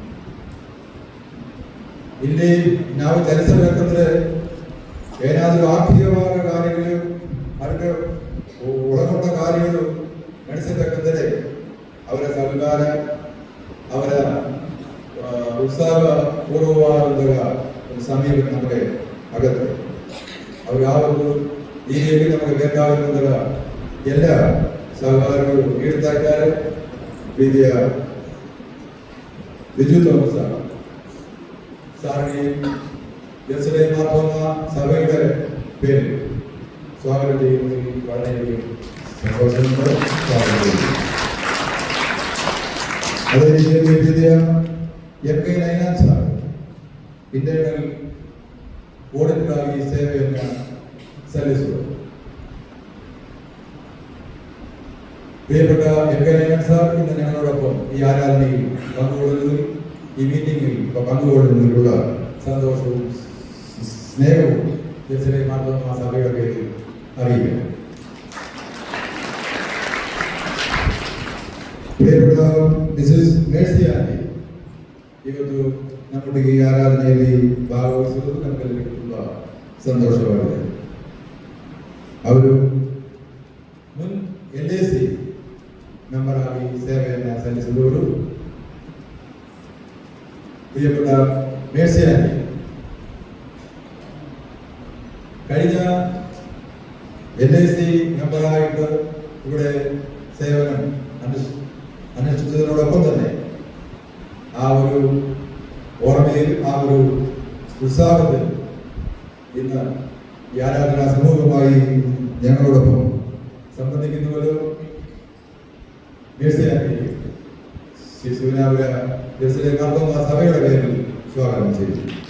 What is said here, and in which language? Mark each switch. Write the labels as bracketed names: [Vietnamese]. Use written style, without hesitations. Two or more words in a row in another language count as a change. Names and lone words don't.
[Kannada] ಇಲ್ಲಿ ನಾವು ಚಲಿಸಬೇಕಂದ್ರೆ ಏನಾದರೂ ಆರ್ಥಿಕವಾದ ಕಾರ್ಯಗಳು, ಅದಕ್ಕೆ ಒಳಗೊಂಡ ಕಾರ್ಯಗಳು ನಡೆಸಬೇಕೆಂದರೆ ಅವರ ಸರ್ಕಾರ, ಅವರ ಉತ್ಸಾಹ ಪೂರ್ವವಾದ ಒಂದು ಸಮಯ ನಮಗೆ ಅಗತ್ಯ. ಅವರು ಯಾವಾಗಲೂ ಈ ರೀತಿ ನಮಗೆ ಬೇಕಾಗಿರುವುದರ ಎಲ್ಲ ಸಹಕಾರಗಳು ನೀಡ್ತಾ ಇದ್ದಾರೆ. [Malayalam] ಪ್ರೀತಿಯ ಬಿಜು ಥೋಮಸ್ സാറിനെ ജെറുസലേം മാർത്തോമ സഭയുടെ പേരിൽ സ്വാഗതം ചെയ്യുന്നതിൽ വളരെയധികം സന്തോഷമുണ്ട്. സ്വാഗതം ചെയ്യുന്നു. [Kannada] അതേപോലെ FK ನೈನಾನ್ ಸಾರ್ ಇಂಟರ್ನಲ್ ಓಡಿಟರಾಗಿ ಸೇವೆಯನ್ನು ಸಲ್ಲಿಸುವರು. [Malayalam] പ്രിയപ്പെട്ട FK നൈനാൻ സാർ ഇന്ന് ഞങ്ങളോടൊപ്പം ഈ ആരാധനയിൽ പങ്കുകൊള്ളുന്നതിൽ, ഈ മീറ്റിംഗിൽ പങ്കുകൊള്ളുന്നതിലുള്ള സന്തോഷവും സ്നേഹവും ജെറുസലേം മാർത്തോമ സഭയുടെ പേരിൽ അറിയിക്കുന്നു. പ്രിയപ്പെട്ട മിസസ് മേഴ്സി ആന്റി [Kannada] ಇವತ್ತು ನಮ್ಮೊಟ್ಟಿಗೆ ಈ ಆರಾಧನೆಯಲ್ಲಿ ಭಾಗವಹಿಸುವುದು ನಮಗೆಲ್ಲರಿಗೂ ತುಂಬ ಸಂತೋಷವಾಗಿದೆ. ಅವರು ಮುನ್ LAC ಮೆಂಬರ್ ಆಗಿ ಸೇವೆಯನ್ನು ಸಲ್ಲಿಸಿದವರು. [Malayalam] പ്രിയപ്പെട്ട മേഴ്സി ആന്റി കഴിഞ്ഞ LAC മെമ്പറായിട്ട് ഇവിടെ സേവനം അനുഷ്ഠിച്ചതിനോടൊപ്പം തന്നെ ആ ഒരു ഓർമ്മയിൽ, ആ ഒരു ഉത്സാഹത്തിൽ ഇന്ന് ഈ ആരാധനാ സമൂഹമായി ഞങ്ങളോടൊപ്പം സംബന്ധിക്കുന്നവരോ മേഴ്സി ആന്റി ശ്രീ ശിവനാപുര ജെറുസലേം മാർത്തോമ സഭയുടെ പേരിൽ സ്വാഗതം ചെയ്തു.